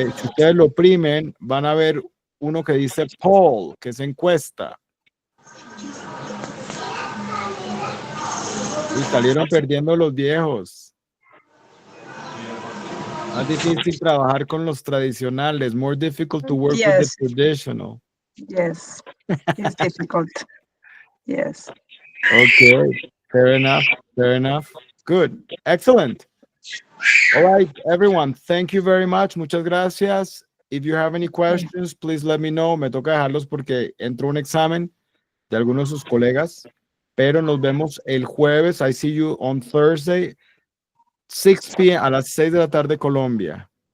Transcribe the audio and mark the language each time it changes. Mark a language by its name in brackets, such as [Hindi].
[Spanish] Si ustedes lo oprimen, van a ver uno que dice poll, que es encuesta. Y salieron perdiendo los viejos. Más difícil trabajar con los tradicionales. [English] More difficult to work with the traditional. Yes, it's difficult. Yes. Okay, fair enough, fair enough. Good, excellent. All right, everyone, thank you very much. [Spanish] Muchas gracias. [English] If you have any questions, please let me know. [Spanish] Me toca dejarlos porque entró un examen de algunos de sus colegas, pero nos vemos el jueves. [English] I see you on Thursday, 6 p.m. [Spanish] a las 6 de la tarde Colombia.